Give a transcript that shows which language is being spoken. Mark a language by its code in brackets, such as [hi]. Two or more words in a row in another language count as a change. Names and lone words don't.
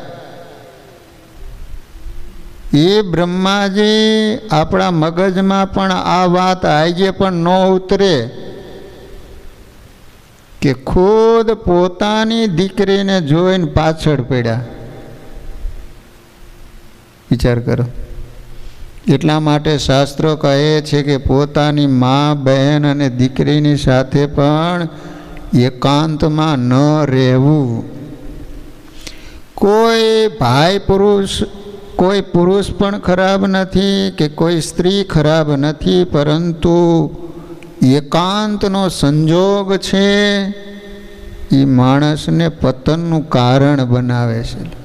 [gu] યે બ્રહ્માજી આપણા મગજમાં પણ આ વાત આજે પણ ન ઉતરે કે ખુદ પોતાની દીકરીને જોઈને પાછળ પડ્યા. વિચાર કરો. એટલા માટે શાસ્ત્રો કહે છે કે પોતાની મા બહેન અને દીકરીની સાથે પણ એકાંતમાં ન રહેવું. કોઈ ભાઈ પુરુષ, કોઈ પુરુષ પણ ખરાબ નથી કે કોઈ સ્ત્રી ખરાબ નથી, પરંતુ એકાંતનો સંજોગ છે એ માણસને પતનનું કારણ બનાવે છે.